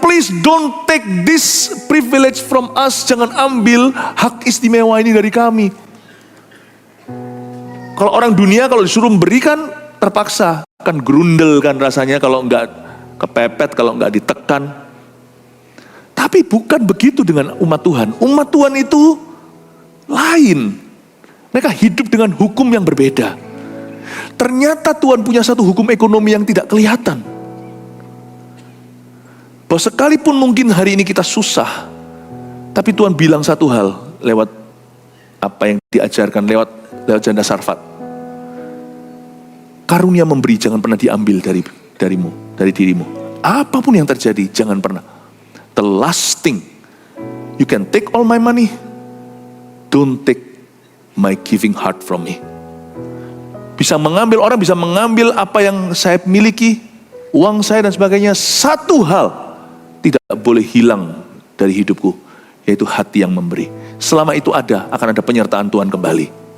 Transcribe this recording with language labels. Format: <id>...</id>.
<en>Please don't take this privilege from us.</en> <id>Jangan ambil hak istimewa ini dari kami. Kalau orang dunia kalau disuruh memberikan terpaksa. Kan grundel kan rasanya kalau enggak kepepet, kalau enggak ditekan. Tapi bukan begitu dengan umat Tuhan. Umat Tuhan itu lain. Mereka hidup dengan hukum yang berbeda. Ternyata Tuhan punya satu hukum ekonomi yang tidak kelihatan. Bahwa sekalipun mungkin hari ini kita susah, tapi Tuhan bilang satu hal lewat apa yang diajarkan lewat janda Sarfat. Karunia memberi jangan pernah diambil dari dirimu. Apapun yang terjadi, jangan pernah.</id> <en>The last thing, you can take all my money, don't take my giving heart from me.</en> <id>Orang bisa mengambil apa yang saya miliki, uang saya dan sebagainya. Satu hal tidak boleh hilang dari hidupku, yaitu hati yang memberi. Selama itu akan ada penyertaan Tuhan kembali.</id>